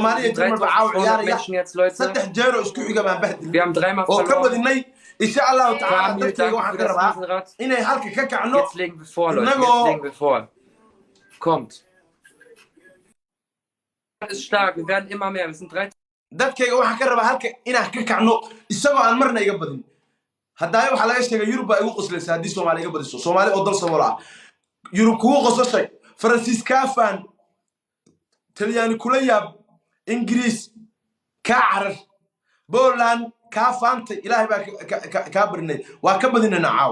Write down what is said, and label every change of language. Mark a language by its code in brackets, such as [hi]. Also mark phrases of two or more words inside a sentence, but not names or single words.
[de] 3.500 Menschen jetzt, Leute. Wir haben 3-mal verloren. Kamil, danke für das Riesenrad. Jetzt legen wir vor, Leute. Kommt. Ist stark. Wir werden immer mehr. Wir sind 3. [so] dadkayga waxa ka raba halka inaan ka kacno isagoo aan marna iga badin haddii waxa laga sheegay Yurub ay ugu qoslaysaa hadii Soomaali iga badiso Soomaali oo dal Soomaali Yurub kugu qosashay Faransiis kaafan Talyaani kula yaab Ingiriis ka carar Poland kaafantay Ilaahay baa ka barnay waa ka badinayna caaw